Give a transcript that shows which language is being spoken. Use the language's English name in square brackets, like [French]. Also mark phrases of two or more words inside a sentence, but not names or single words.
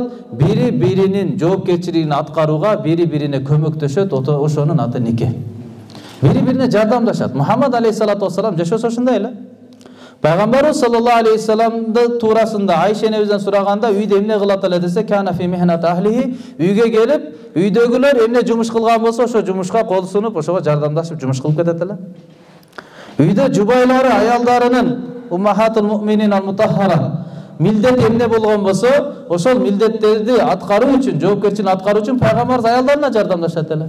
[Kyrgyz] Бири-биринин жоопкерчилигин аткарууга бири-бирине көмөктөшөт, ошонун аты нике. Бири-бирине жардамдашат. Мухаммад [Arabic] عليه الصلاة والسلام [Kyrgyz] жашоосу ошондой эле. Пайгамбарыбыз [Arabic] صلى الله عليه وسلم [Kyrgyz] туурасында Айша энебизден сураганда, үйдө эмне кылат эле десе, [Arabic] كان في مهنة أهله, [Kyrgyz] үйгө келип, үйдөгүлөр эмне жумуш кылган болсо, ошо жумушка кол сунуп, ошого жардамдашып жумуш кылып кетет эле. Үйдө жубайлары, аялдарынын [Arabic] أمهات المؤمنين المطهرة [Kyrgyz] милдет эмне болгон болсо, ошол милдеттерди аткаруу үчүн, жоопкерчиликти аткаруу үчүн пайгамбарыбыз аялдарына жардамдашат эле.